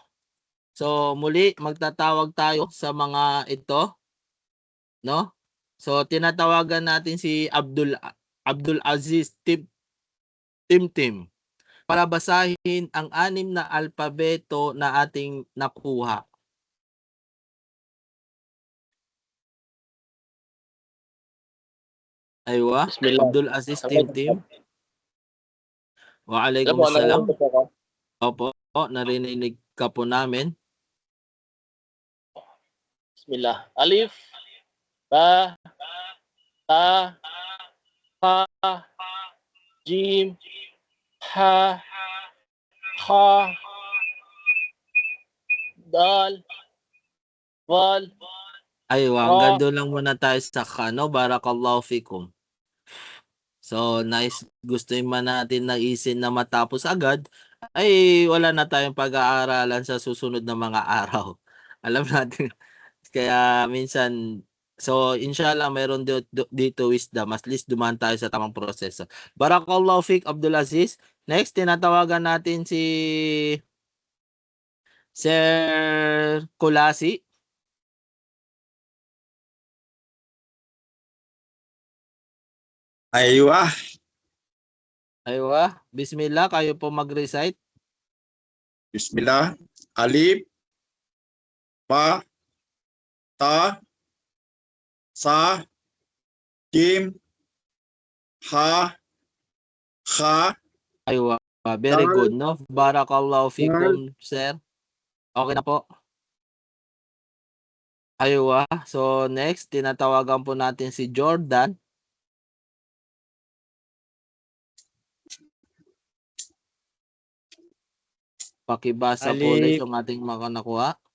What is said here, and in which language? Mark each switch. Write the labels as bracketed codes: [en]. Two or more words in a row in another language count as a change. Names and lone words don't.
[tl] So muli magtatawag tayo sa mga ito, no? So tinatawagan natin si Abdul Aziz Tim para basahin ang 6 na alpabeto na ating nakuha. Aywa, Bismillah. [ar] Abdul Aziz Tim. وعليكم [tl] Alam mo, [ar] salam. [tl] nanonood po ako. Opo, narinig ka po namin. [ar] بسم الله ألف, با تا حا جيم حا خا, دال وال, Aywa, ra. [tl] hanggang doon lang muna tayo sa kano. [ar] بارك الله فيكم. [en] So, nice. [tl] Gusto man natin na isin na matapos agad, ay wala na tayong pag-aaralan sa susunod na mga araw. Alam natin. Kaya minsan, so inshallah meron dito wisdom. [en] At least [tl] dumaan tayo sa tamang proseso. [ar] بارك الله فيك, Abdul Aziz. [tl] Next, tinatawagan natin si Sir Kulasi. [ar] Aywa. Aywa, bismillah, [tl] kayo po mag-recite. [ar] بسم الله ألف, با تا ثا جيم حا, kha. [en] Aywa, very [ar] Dal. [en] good, no? [ar] بارك الله فيكم, [tl] sir. Okay na po. Aywa, so next, tinatawagan po natin si Jordan. Pakibasa po ulit yung ating mga nakuha.